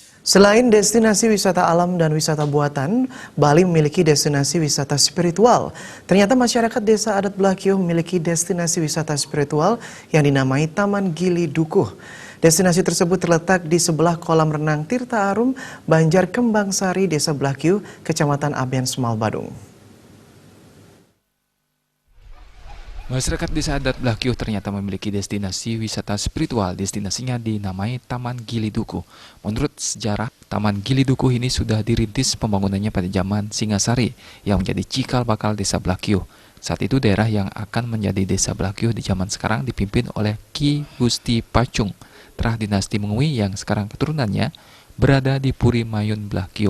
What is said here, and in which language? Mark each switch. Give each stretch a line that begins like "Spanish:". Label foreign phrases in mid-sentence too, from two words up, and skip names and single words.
Indonesian: Selain destinasi wisata alam dan wisata buatan, Bali memiliki destinasi wisata spiritual. Ternyata masyarakat desa adat Blakio memiliki destinasi wisata spiritual yang dinamai Taman Gili Dukuh. Destinasi tersebut terletak di sebelah kolam renang Tirta Arum, Banjar Kembang Sari, Desa Blakio, Kecamatan Aben, Semal, Badung. Masyarakat desa adat Blakio ternyata memiliki destinasi wisata spiritual. Destinasinya dinamai Taman Gili Dukuh. Menurut sejarah, Taman Gili Dukuh ini sudah dirintis pembangunannya pada zaman Singasari yang menjadi cikal bakal desa Blakio. Saat itu daerah yang akan menjadi desa Blakio di zaman sekarang dipimpin oleh Ki Gusti Pacung, terah dinasti Mengui yang sekarang keturunannya berada di Puri Mayun Blakio.